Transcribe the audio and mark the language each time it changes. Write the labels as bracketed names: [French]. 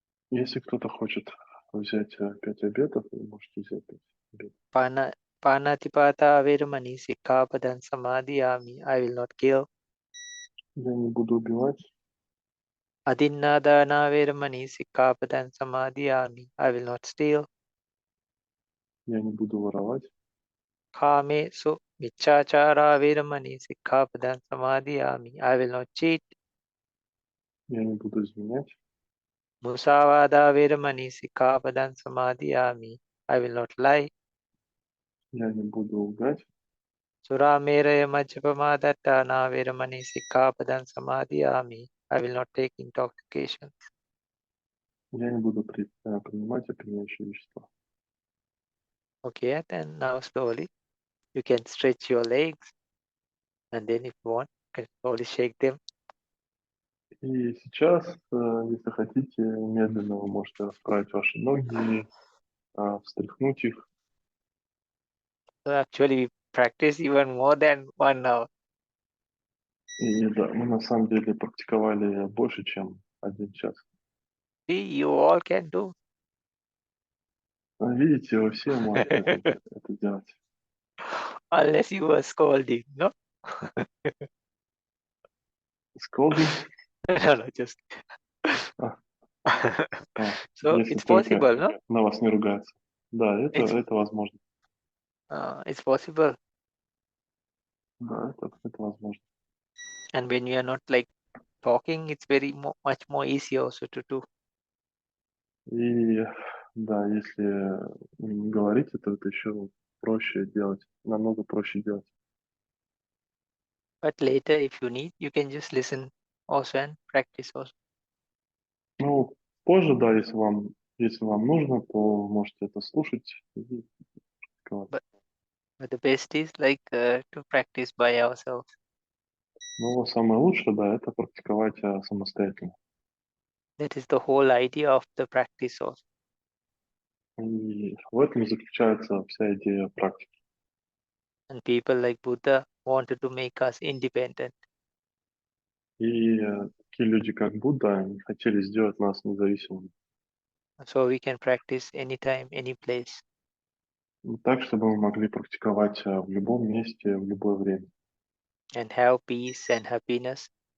[Russian] Если кто-то хочет взять 5 обетов, вы можете взять 5 обетов. [Pali] Panatipata veramani sikkhapadan samadhiyami. [English] I will not kill. [Russian] Я не буду убивать. [Pali] Adinnadana veramani sikkhapadan samadhiyami. [English] I will not steal. [Russian] Я не буду воровать. [Pali] Kamesu miccachara vedamani sikkhapadan samadhiyami. [English] I will not cheat. [Russian] Я не буду изменять. [Pali] Musavada vedamani sikkhapadan samadhiyami. [English] I will not lie. [Russian] Я не буду лгать. [Pali] Surameraya majjapamadatthana vedamani sikkhapadan samadhiyami. [English] I will not take intoxication. [Russian] Я не буду принимать опьяняющие вещества. [English] Okay, then now slowly you can stretch your legs, and then if you want, you can slowly shake them. [Russian] И сейчас, если хотите, медленно вы можете расправить ваши ноги, встряхнуть их. [English] So actually we practice even more than 1 hour. [Russian] И да, мы на самом деле практиковали больше, чем 1 час. [English] See, you all can do. [Russian] Видите, вы все можете это делать. [English] Unless you were scolding, no? Scolding? No, just. А, So [Russian] если [English] it's [Russian] только [English] possible, no? [Russian] на вас не ругаются. Да, это возможно. [English] It's possible. [Russian] Да, это возможно. [English] And when you are not like talking, it's very much more easier also to do. [Russian] И да, если не говорите, то это еще проще делать, намного проще делать. [English] But later, if you need, you can just listen also and practice also. [Russian] Ну, позже, да, если вам нужно, то вы можете это слушать и практиковать. [English] But the best is like to practice by ourselves. [Russian] Но самое лучшее, да, это практиковать самостоятельно. [English] That is the whole idea of the practice also. [Russian] И в этом и заключается вся идея практики. [English] And people like Buddha wanted to make us independent. [Russian] И такие люди, как Будда, они хотели сделать нас независимыми. [English] So we can practice anytime, any place. [Russian] Так, чтобы мы могли практиковать в любом месте, в любое время. [English] And have peace and happiness.